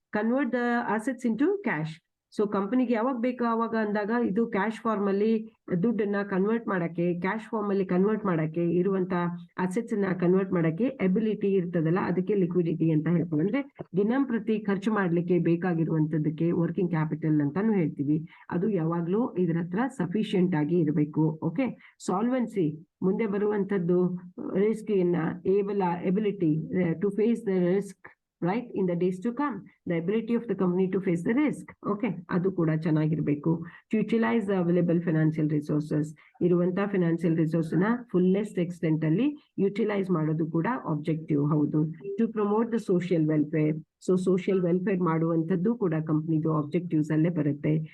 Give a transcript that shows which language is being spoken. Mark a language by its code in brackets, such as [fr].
[en] Convert the assets into cash. [kn] So ಕಂಪನಿಗೆ ಯಾವಾಗ ಬೇಕು ಅವಾಗ ಅಂದಾಗ ಇದು ಕ್ಯಾಶ್ ಫಾರ್ಮ್ ಅಲ್ಲಿ ದುಡ್ಡನ್ನ ಕನ್ವರ್ಟ್ ಮಾಡಕ್ಕೆ, ಕ್ಯಾಶ್ ಫಾರ್ಮ್ ಅಲ್ಲಿ ಕನ್ವರ್ಟ್ ಮಾಡಕ್ಕೆ, ಇರುವಂತ ಅಸೆಟ್ಸ್ ನ ಕನ್ವರ್ಟ್ ಮಾಡಕ್ಕೆ ಎಬಿಲಿಟಿ ಇರ್ತದಲ್ಲ, ಅದಕ್ಕೆ ಲಿಕ್ವಿಡಿಟಿ ಅಂತ ಹೇಳ್ತೀವಿ. ಅಂದ್ರೆ ದಿನಂಪ್ರತಿ ಖರ್ಚು ಮಾಡ್ಲಿಕ್ಕೆ ಬೇಕಾಗಿರುವಂತದಕ್ಕೆ ವರ್ಕಿಂಗ್ ಕ್ಯಾಪಿಟಲ್ ಅಂತಾನು ಹೇಳ್ತೀವಿ. ಅದು ಯಾವಾಗ್ಲೂ ಇದ್ರ ಹತ್ರ ಸಫಿಶಿಯಂಟ್ ಆಗಿ ಇರಬೇಕು. [en] okay, solvency [kn] ಮುಂದೆ ಬರುವಂತದ್ದು [en] Risk ability to face the risk, right, in the days to come, the ability of the company to face the risk. [kn] Okay, adu kuda ಚೆನ್ನಾಗಿರಬೇಕು. [en] To utilize the available financial resources, [kn] ಇರುವಂತ financial resource ನ fullest extent ಅಲ್ಲಿ utilise ಮಾಡೋದು ಕೂಡ objective ಹೌದು. [en] to promote the social welfare, [kn] so social welfare ಮಾಡುವಂತದ್ದು ಕೂಡ ಕಂಪ್ನಿದು ಆಬ್ಜೆಕ್ಟಿವ್ಸ್ ಅಲ್ಲೇ ಬರುತ್ತೆ.